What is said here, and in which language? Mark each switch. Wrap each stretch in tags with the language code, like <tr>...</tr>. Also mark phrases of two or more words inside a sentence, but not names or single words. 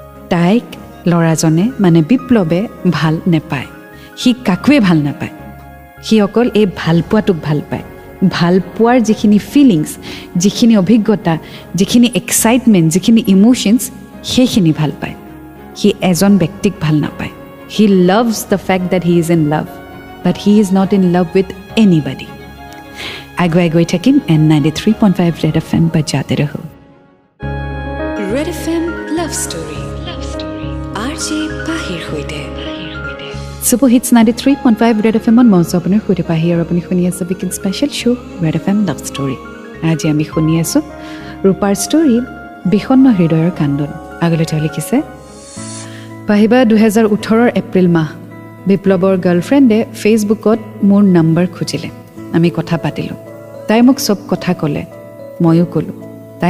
<as>তাইক ল'ৰাজনে মানে বিপ্লৱে ভাল নেপায় সি কাকোৱে ভাল নাপায় সি অকল এই ভাল পোৱাটোক ভাল পায় ভাল পোৱাৰ যিখিনি ফিলিংছ যিখিনি অভিজ্ঞতা যিখিনি এক্সাইটমেণ্ট যিখিনি ইম'শ্যনছ সেইখিনি ভাল পায় সি এজন ব্যক্তিক ভাল নাপায়</as> <en>he loves the fact that he is in love but he is not in love with anybody</en> <as>আগুৱাই গৈ থাকিম N93.5 Red FM বজাতে ৰহো Red FM Love Story RJ Pahir সৈতে Super Hits 93.5 Red FM on মঞ্চ আপোনাৰ সৈতে পাহি আৰু আপুনি শুনি আছে</as> <en>weekend special show'</en> <as>Red FM Love Story আজি আমি শুনি আছোঁ ৰূপাৰ ষ্টৰী বিষণ্ণ হৃদয়ৰ কান্দোন আগলৈ তেওঁ লিখিছে পাহিবা 2018 এপ্ৰিল মাহ বিপ্লৱৰ গাৰ্লফ্ৰেণ্ডে ফেচবুকত মোৰ নম্বৰ খুজিলে আমি কথা পাতিলোঁ তাই মোক চব কথা ক'লে ময়ো ক'লোঁ তাই</as>